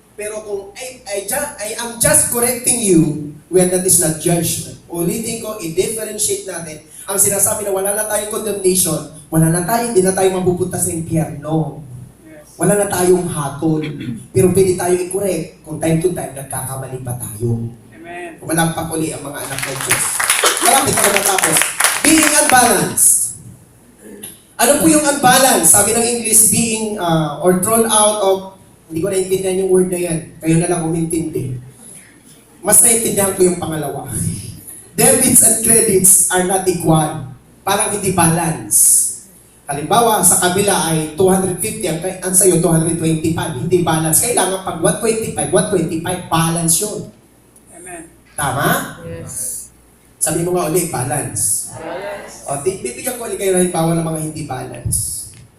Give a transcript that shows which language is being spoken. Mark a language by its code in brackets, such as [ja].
[tl] Pero kung [en] I am just correcting you, when that is not judgment. [tl] Ulitin ko, i-differentiate natin. Ang sinasabi na wala na tayong condemnation, wala na tayo, hindi na tayo mapupunta sa impyerno. [en] Yes. [tl] Wala na tayong hatol. Pero pwede tayo i-correct kung time to time nagkakamali pa tayo. Amen. Walang pakuli ang mga anak ng Diyos. Marami ka matapos. [en] Being unbalanced. [tl] Ano po yung unbalanced? Sabi ng English, [en] being or thrown out of, [tl] hindi ko naintindihan yung word na yan. Kayo na lang umintindi. Mas naintindihan ko yung pangalawa. [en] Debits and credits are not equal. [tl] Parang hindi balance. Halimbawa, sa kabila ay 250, ang sa'yo 225. Hindi balance. Kailangan pag 125, balance yun. Amen. Tama? [en] Yes. [tl] Sabi mo nga ulit, balance. [en] Yes. [tl] O, bibigyan ko ulit kayo ng halimbawa ng mga hindi balance.